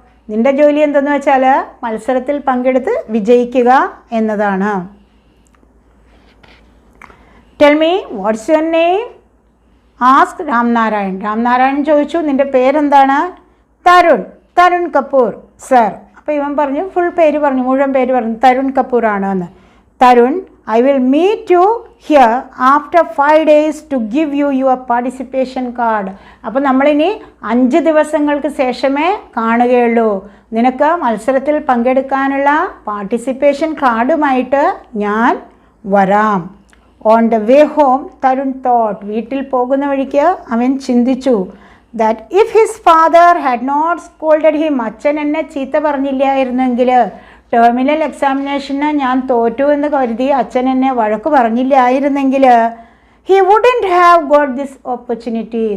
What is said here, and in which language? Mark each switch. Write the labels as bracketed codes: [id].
[ml] നിൻ്റെ ജോലി എന്തെന്ന് വെച്ചാൽ മത്സരത്തിൽ പങ്കെടുത്ത് വിജയിക്കുക എന്നതാണ്. [en] Tell me what's your name? Ask Ramnarayan. [ml] Ramnarayan ചോദിച്ചു, നിൻ്റെ പേരെന്താണ്? തരുൺ കപൂർ സർ. അപ്പോൾ ഇവൻ പറഞ്ഞു, മുഴുവൻ പേര് പറഞ്ഞു, തരുൺ കപൂർ ആണ് എന്ന്. [en] Tarun, I will meet you here after 5 days to give you your participation card. [ml] അപ്പോൾ നമ്മളിനി 5 ദിവസങ്ങൾക്ക് ശേഷമേ കാണുകയുള്ളൂ. നിനക്ക് മത്സരത്തിൽ പങ്കെടുക്കാനുള്ള പാർട്ടിസിപ്പേഷൻ കാർഡുമായിട്ട് ഞാൻ വരാം. [en] On the way home Tarun thought. [ml] വീട്ടിൽ പോകുന്ന വഴിക്ക് അവൻ ചിന്തിച്ചു, [en] that if his father had not scolded him, [ml] അച്ഛൻ എന്നെ ചീത്ത പറഞ്ഞില്ലായിരുന്നെങ്കിൽ, ടെർമിനൽ എക്സാമിനേഷന് ഞാൻ തോറ്റു എന്ന് കരുതി അച്ഛൻ എന്നെ വഴക്ക് പറഞ്ഞില്ലായിരുന്നെങ്കിൽ, [en] He wouldn't have got this opportunity.